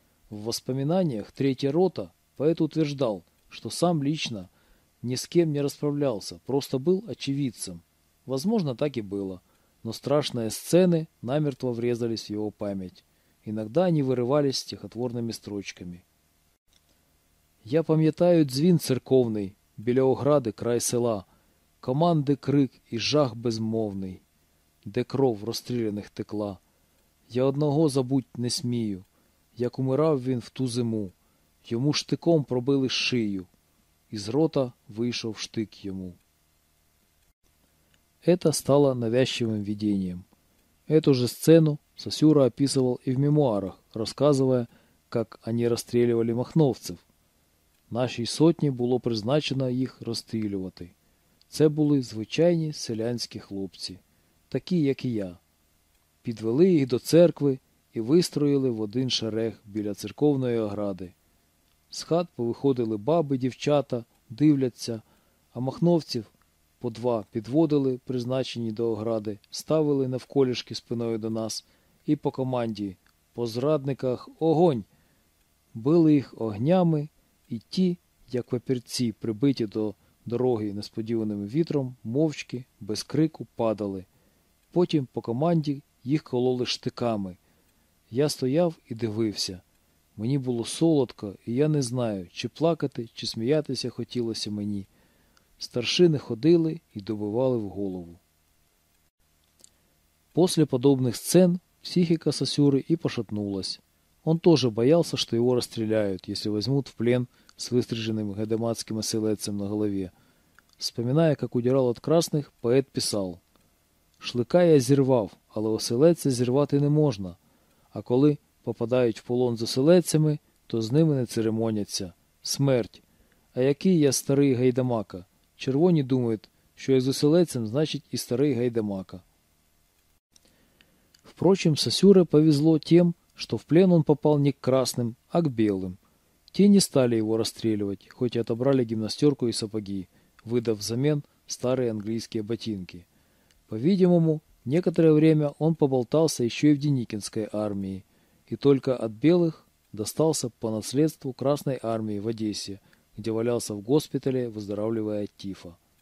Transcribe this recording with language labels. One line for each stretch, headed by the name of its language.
Russian: В воспоминаниях «Третья рота» поэт утверждал, что сам лично ни с кем не расправлялся, просто был очевидцем. Возможно, так и было, но страшные сцены намертво врезались в его память. Иногда они вырывались стихотворными строчками.
Ukrainian: «Я пам'ятаю дзвін церковний, біля огради край села, команди крик і жах безмовний, де кров розстріляних текла. Я одного забуть не смію, як умирав він в ту зиму, йому штиком пробили шию, із рота вийшов штик йому».
Russian: Это стало навязчивым видением. Эту же сцену Сосюра описывал и в мемуарах, рассказывая, как они расстреливали махновцев.
Ukrainian: Нашій сотні було призначено їх розстрілювати. Це були звичайні селянські хлопці, такі, як і я. Підвели їх до церкви і вистроїли в один шерег біля церковної огради. З хат повиходили баби, дівчата, дивляться, а махновців по два підводили, призначені до огради, ставили навколішки спиною до нас і по команді «По зрадниках огонь!» Били їх огнями, і ті, як папірці, прибиті до дороги несподіваним вітром, мовчки, без крику, падали. Потім по команді їх кололи штиками. Я стояв і дивився. Мені було солодко, і я не знаю, чи плакати, чи сміятися хотілося мені. Старшини ходили і добивали в голову. Після подобних сцен психіка Сосюри і пошатнулась.
Russian: Он тоже боялся, что его расстреляют, если возьмут в плен с выстриженным гадаматским оселедцем на голове. Вспоминая, как удирал от красных, поэт писал:
Ukrainian: «Шлыка я зірвав, але оселедця зірвати не можна. А коли попадають в полон з оселедцями, то з ними не церемоняться. Смерть! А який я старий гайдамака? Червоні думають, що я з оселедцем, значить і старий гайдамака».
Russian: Впрочем, Сосюре повезло тем, что в плен он попал не к красным, а к белым. Те не стали его расстреливать, хоть и отобрали гимнастерку и сапоги, выдав взамен старые английские ботинки. По-видимому, некоторое время он поболтался еще и в Деникинской армии, и только от белых достался по наследству Красной армии в Одессе, где валялся в госпитале, выздоравливая от тифа.